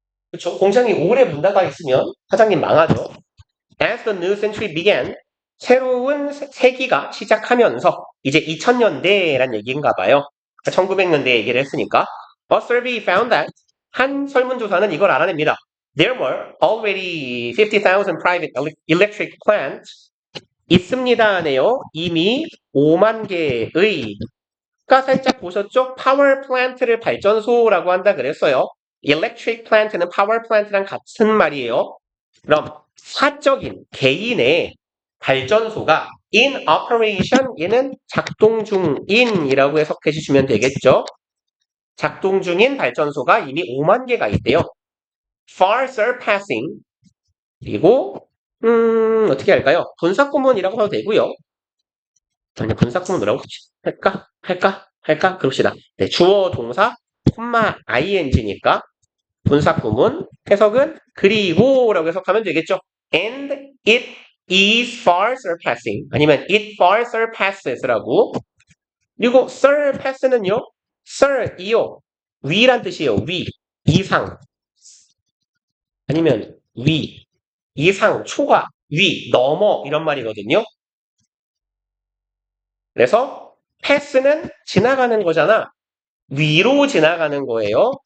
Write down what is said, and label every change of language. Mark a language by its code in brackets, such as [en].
[ko] 그렇죠. 공장이 오래 문 닫아 있으면 사장님 망하죠. [en] As the new century began, [ko] 새로운 세기가 시작하면서 이제 2000년대란 얘기인가 봐요. 1900년대 얘기를 했으니까 [en] A survey found that [ko] 한 설문조사는 이걸 알아냅니다. [en] There were already 50,000 private electric plants [ko] 있습니다네요. 이미 5만 개의 아까 살짝 보셨죠? 파워 플랜트를 발전소라고 한다 그랬어요. electric plant는 파워 플랜트랑 같은 말이에요. 그럼 사적인 개인의 발전소가 [en] in operation [ko] 얘는 작동 중인이라고 해석해 주시면 되겠죠. 작동 중인 발전소가 이미 5만 개가 있대요. [en] far surpassing [ko] 그리고 어떻게 할까요? 분사구문이라고 해도 되고요. 그냥 분사구문 뭐라고 할까? 그럽시다. 네, 주어, 동사, 콤마, ing니까 분사구문 해석은 그리고라고 해석하면 되겠죠. [en] And it is far surpassing [ko] 아니면 [en] it far surpasses라고 [ko] 그리고 [en] surpass는요. [ko] sur이요. 위란 뜻이에요. 위, 이상 아니면 위, 이상, 초과, 위, 넘어 이런 말이거든요. 그래서 패스는 지나가는 거잖아. 위로 지나가는 거예요.